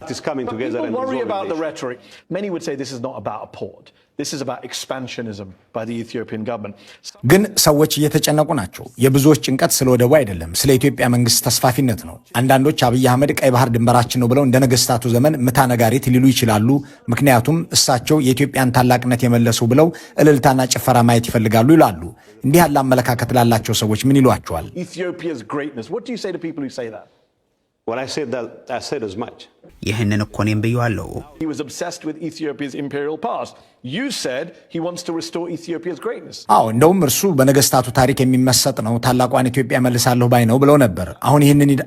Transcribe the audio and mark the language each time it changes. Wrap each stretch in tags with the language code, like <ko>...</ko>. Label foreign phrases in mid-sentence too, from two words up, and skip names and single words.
<en>Many would say this is not about a port This is about expansionism by the Ethiopian government.</en> <am>ግን ሰዎች እየተጨነቁ ናቸው የብዙዎች ጭንቀት ስለ ወደቡ አይደለም ስለ ኢትዮጵያ መንግስት ተስፋፊነት ነው አንዳንዶች አብይ አህመድ ቀይ ባህር ድንበራችን ነው ብለው እንደ ነገስታቱ ዘመን ምታነጋሪት ሊሉ ይችላሉ ምክንያቱም እሳቸው የኢትዮጵያን ታላቅነት የመለሱ ብለው እልልታና ጭፈራ ማየት ይፈልጋሉ ይላሉ እንዲህ ያለ አመለካከት ላላቸው ሰዎች ምን ይሏቸዋል</am> <en>Ethiopia's greatness What do you say to people who say that When I said that, I said as much.</en> <am>ይህንን እኮ እኔም ብየዋለሁ።</am> <en>He was obsessed with Ethiopia's imperial past. You said he wants to restore Ethiopia's greatness.</en> <am>እንደውም እርሱ በነገስታቱ ታሪክ የሚመሰጥ ነው፣ ታላቋን ኢትዮጵያ መልሳለሁ ባይ ነው ብለው ነበር። አሁን ይህንን</am>